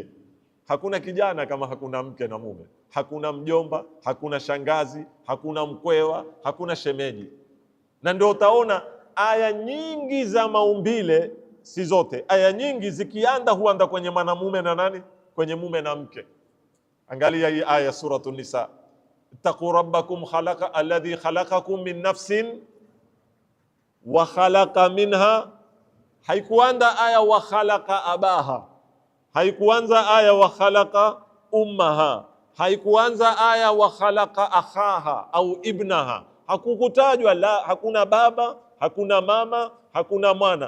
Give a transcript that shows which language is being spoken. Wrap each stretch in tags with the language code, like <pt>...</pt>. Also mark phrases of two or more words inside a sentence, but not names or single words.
<sw>Hakuna kijana kama hakuna mke na mume. Hakuna mjomba, hakuna shangazi, hakuna mkwewa, hakuna shemeji. Na ndio utaona aya nyingi za maumbile, si zote, aya nyingi zikianda huanda kwenye mwanamume na nani? Kwenye mume na mke. Angalia hii aya Suratul Nisa.</sw> <ar>اتقوا ربكم الذي خلقكم من نفس وخلق منها.</ar> <sw>Haikuanza aya</sw> <ar>وخلق أباها,</ar> <sw>haikuanza aya</sw> <ar>وخلق أمها,</ar> <sw>haikuanza aya</sw> <ar>وخلق أخاها</ar> <sw>au ibnaha. Hakukutajwa la, hakuna baba, hakuna mama, hakuna mwana.</sw>